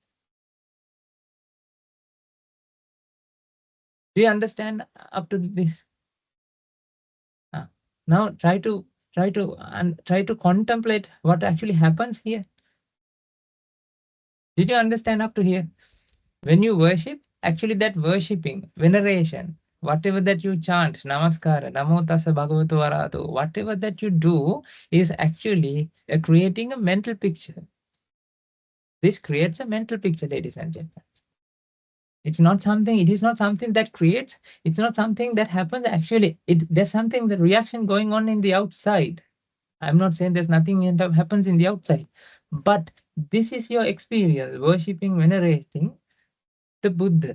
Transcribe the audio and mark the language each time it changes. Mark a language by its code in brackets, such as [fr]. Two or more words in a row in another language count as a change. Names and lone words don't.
[en] Do you understand up to this? Now try to contemplate what actually happens here. Did you understand up to here? When you worship, actually that worshipping, veneration, whatever that you chant, [pi] namaskara, namo tassa bhagavato arahato, [en] whatever that you do is actually creating a mental picture. This creates a mental picture, ladies and gentlemen. It is not something that creates, it's not something that happens actually. There's something, the reaction going on in the outside. I'm not saying there's nothing that happens in the outside, but this is your experience, worshipping, venerating the Buddha.